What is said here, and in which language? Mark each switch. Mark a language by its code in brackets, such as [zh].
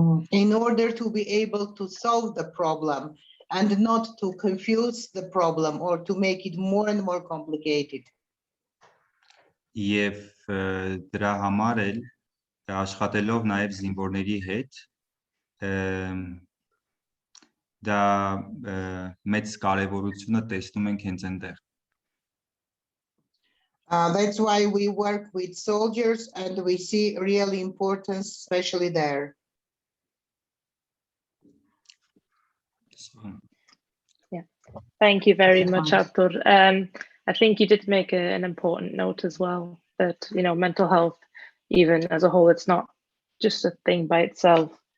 [en] In order to be able to solve the problem and not to confuse the problem or to make it more and more complicated. [hy] Եվ դրա համար էլ աշխատելով նաև զինվորների հետ դա մեծ կարևորությունը տեսնում ենք հենց այնտեղ։ [en] That's why we work with soldiers and we see real importance, especially there. Yeah, thank you very much, Artur. I think you did make an important note as well, that, you know, mental health, even as a whole, it's not just a thing by itself.